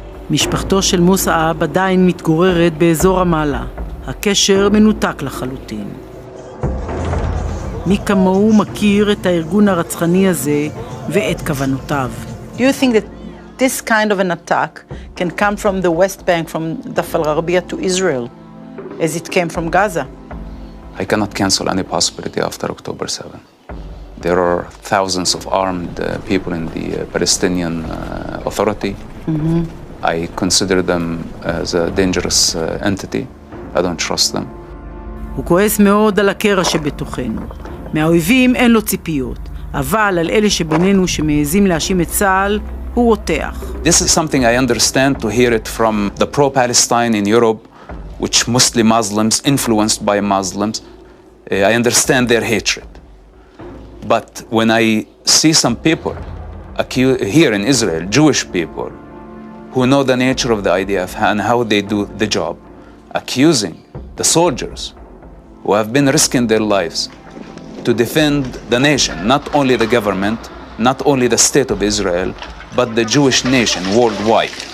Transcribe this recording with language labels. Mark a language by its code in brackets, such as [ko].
[he] משפחתו של מוסעב עדיין מתגוררת באזור רמאללה. הקשר מנותק לחלוטין. מי כמוהו מכיר את הארגון הרצחני הזה ואת כוונותיו. [en] Do you think that this kind of an attack can come from the West Bank, from Dafal Arabia to Israel, as it came from Gaza? I cannot cancel any possibility after October 7. There are thousands of armed people in the Palestinian Authority. Mm-hmm. I consider them as a dangerous entity. I don't trust them. [he] הוא כועס מאוד על הקרע שבתוכנו. מהאויבים אין לו ציפיות, אבל על אלה שבינינו שמעזים להאשים את צה"ל, הוא רותח. [en] This is something I understand to hear it from the pro-Palestine in Europe, which mostly Muslims, influenced by Muslims. I understand their hatred. But when I see some people here in Israel, Jewish people, who know the nature of the IDF and how they do the job, accusing the soldiers who have been risking their lives to defend the nation, not only the government, not only the state of Israel, but the Jewish nation worldwide.